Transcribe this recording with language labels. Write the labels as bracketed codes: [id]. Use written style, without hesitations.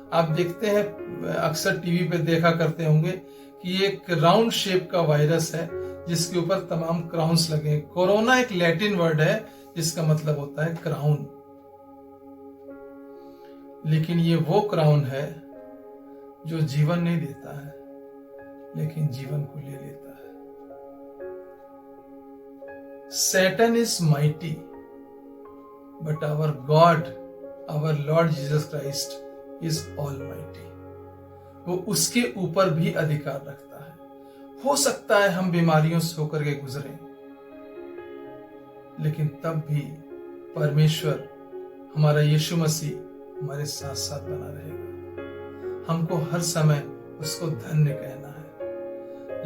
[hi] आप देखते हैं, अक्सर टीवी पे देखा करते होंगे कि एक राउंड शेप का वायरस है जिसके ऊपर तमाम क्राउन्स लगे हैं। कोरोना एक लैटिन वर्ड है जिसका मतलब होता है क्राउन, लेकिन ये वो क्राउन है जो जीवन नहीं देता है, लेकिन जीवन को ले लेता है। [en] Satan is mighty, but our God, our Lord Jesus Christ is almighty. [hi] वो उसके ऊपर भी अधिकार रखता है। हो सकता है हम बीमारियों से होकर के गुजरें, लेकिन तब भी परमेश्वर हमारा यीशु मसीह हमारे साथ साथ बना रहेगा। हमको हर समय उसको धन्य कहना है।